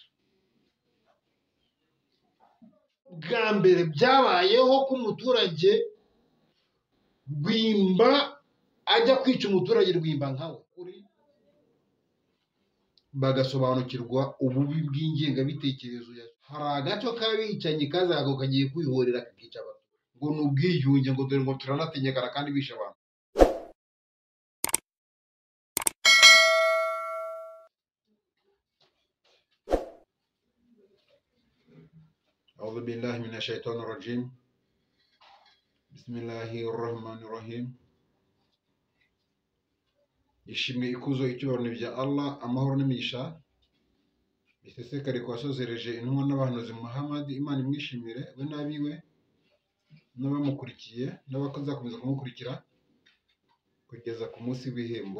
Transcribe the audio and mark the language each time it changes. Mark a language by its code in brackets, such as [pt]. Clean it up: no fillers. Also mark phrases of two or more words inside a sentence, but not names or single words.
[rw] Bwa mbere byabayeho ko umuturage Rwimba ajya kwica umuturage Rwimba nkawe uri bagasobanukirwa ububi bw'ingengabitekerezo. Hari agaco k'abicanyi kazago kagiye kwihorera kakica abantu ngo ni ubwiyunge, ngo dore ngo turanategekana kandi bishe abantu. [ar] أعوذ بالله من الشيطان الرجيم. بسم الله الرحمن الرحيم. [rw] Ishimwe ikuzo icyubahiro bya Allah, amahoro n'imigisha bisesekare ku wasozereje intumwa n'abahanuzi Muhammad, Imana imwishimire we n'abiwe n'abamukurikiye n'abazakomeza kumukurikira kugeza ku munsi w'ibihembo.